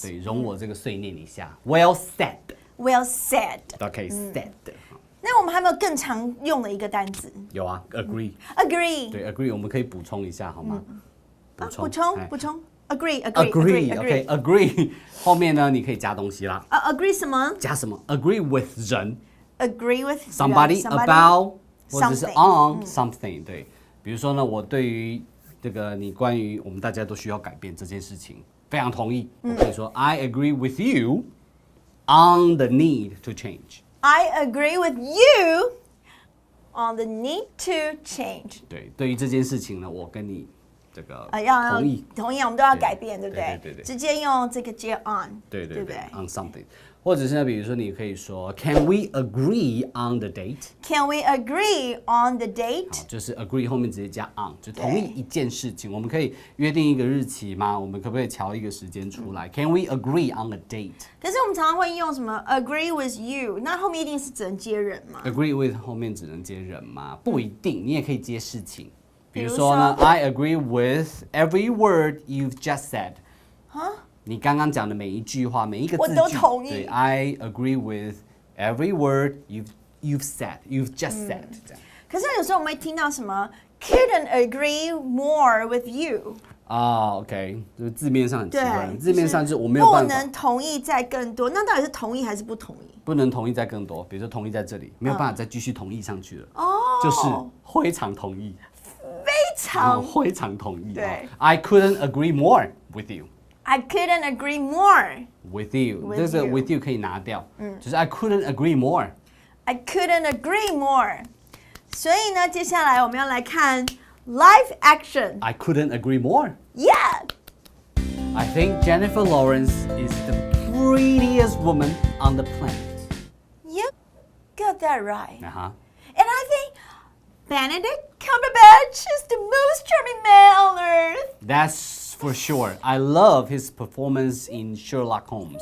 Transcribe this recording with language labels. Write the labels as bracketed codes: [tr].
[zh] 对，容我这个碎念一下 ， well said， [en] well said， OK，said。 [zh] 那我们还没有更常用的一个单词有啊，agree。 [en] ？Agree。 [zh] 对，agree 我们可以补充一下好吗？补哎充。Agree。 agree 后面呢，你可以加东西啦。 agree 什么加什么 ？ agree with 人 [en] ？Agree with somebody about 或者是 something on something。 [zh] 对，比如说呢，我对于这个你关于我们大家都需要改变这件事情非常同意。 [en] 我可以说 I agree with you on the need to change。 I agree with you on the need to change。 [zh] 对，对于这件事情呢，我跟你这个要同意。同意，我们都要改变，对不对？对。直接用这个接 on，对不对 [en] ，on something，或者是呢，比如说你可以说 Can we agree on the date？？Can we agree on the date？ [zh] 好，就是 agree 后面直接加 on， 就同意一件事情。我们可以约定一个日期吗？我们可不可以调一个时间出来？ Can we agree on a date？可是我们常常会用什么 agree with you，那后面一定是只能接人吗？ agree with 后面只能接人吗？不一定，你也可以接事情。 [en] 比如说呢， I agree with every word you've just said。 [zh] 你刚刚讲的每一句话，每一个字句，我都同意。 [en] 对 ，I agree with every word you've said, you've just said。 [zh] 这样。可是有时候我们会听到什么 couldn't agree more with you。 OK， 就是字面上很奇怪，对，字面上就是我没有办法，不能同意再更多，那到底是同意还是不同意？不能同意再更多。比如说同意在这里，没有办法再继续同意上去了，哦，就是非常同意，非常同意。对 [en] ，I couldn't agree more with you。 I couldn't agree more With you， with [zh] 这个 [en] you [zh] with you 可以拿掉，就是 I couldn't agree more。 [en] I couldn't agree more。 [zh] 所以呢，接下来我们要来看 live action。 [en] I couldn't agree more。 Yeah。 I think Jennifer Lawrence is the prettiest woman on the planet。 You got that right。 And I think Benedict Cumberbatch is the most charming man on earth. That's for sure. I love his performance in Sherlock Holmes.